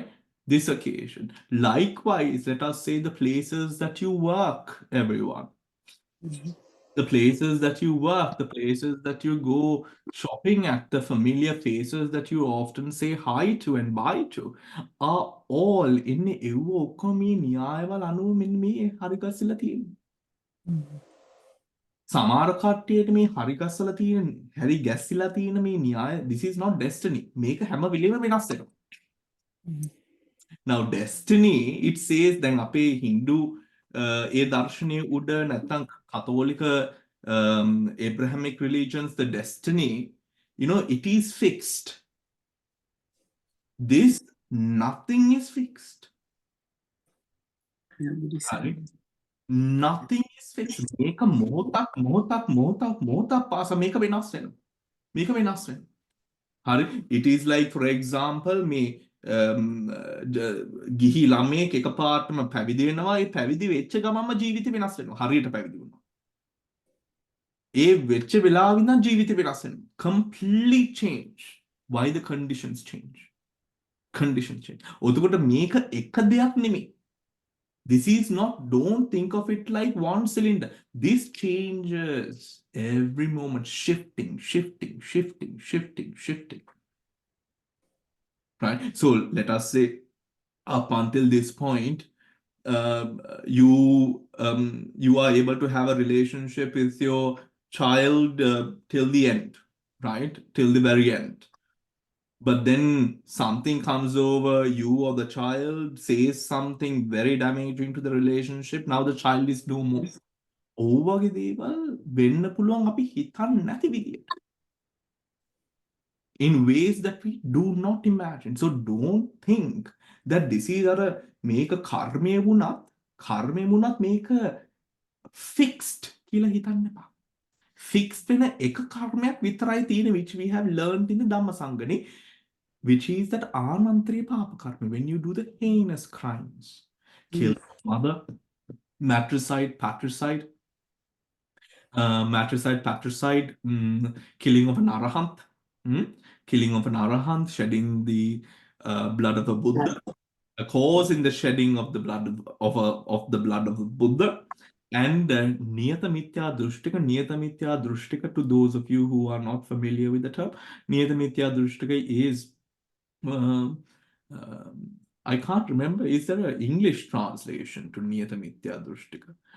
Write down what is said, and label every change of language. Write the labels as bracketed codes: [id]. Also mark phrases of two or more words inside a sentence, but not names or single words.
[en] This occasion. Likewise, let us say the places that you work, everyone. The places that you work, the places that you go shopping at, the familiar faces that you often say hi to and bye to, are all in [si] එව්ව ඔක්කොම මේ න්‍යායවල අනුව මෙන්න මේ හරි ගස්සලා තියෙන්නේ. සමහර කට්ටියට මේ හරි ගස්සලා තියෙන හරි ගැස්සලා තියෙන මේ න්‍යාය, [en] this is not destiny. [si] මේක හැම වෙලෙම වෙනස් වෙනවා. [en] Now destiny, it says [si] දැන් අපේ [en] Hindu [si] ඒ දර්ශනයේ උඩ නැත්නම් කතෝලික [en] Abrahamic religions, the destiny, it is fixed. This, nothing is fixed. හරි. Nothing is fixed. [si] මේක මොහොතක් පාසා මේක වෙනස් වෙනවා. මේක වෙනස් වෙනවා. හරි. [en] It is like for example [si] මේ ගිහි ළමයෙක් එකපාරටම පැවිදි වෙනවා. ඒ පැවිදි වෙච්ච ගමන්ම ජීවිතේ වෙනස් වෙනවා. හරියට පැවිදි වුණා. ඒ වෙච්ච වෙලාවෙ ඉඳන් ජීවිතේ වෙනස් වෙනවා. [en] Complete change. Why the conditions change? Condition change. ඔතකොට මේක එක දෙයක් නෙමෙයි. This is not, don't think of it like one cylinder. This changes every moment, shifting, shifting, shifting, shifting, shifting. Right? So let us say up until this point, you are able to have a relationship with your child till the end, right? Till the very end. But then something comes over you or the child says something very damaging to the relationship. Now the child is no more. [si] ඕවගේ දේවල් වෙන්න පුළුවන් අපි හිතන්නේ නැති විදියට. [en] In ways that we do not imagine. So don't think that this is [si] මේක කර්මය වුණත් මේක fixed කියලා හිතන්න එපා. Fixed වෙන එක කර්මයක් විතරයි තියෙන්නේ, [en] which we have learned in the Dhammasangani, which is that anantariya papa karma, when you do the heinous crimes, kill mother, matricide, patricide, patricide, killing of an arahant, shedding the blood of a Buddha, causing the shedding of the blood of the blood of the Buddha, and niyata mithya drushtika, to those of you who are not familiar with the term, niyata mithya drushtika is I can't remember, is there an English translation to niyata mithya drushtika?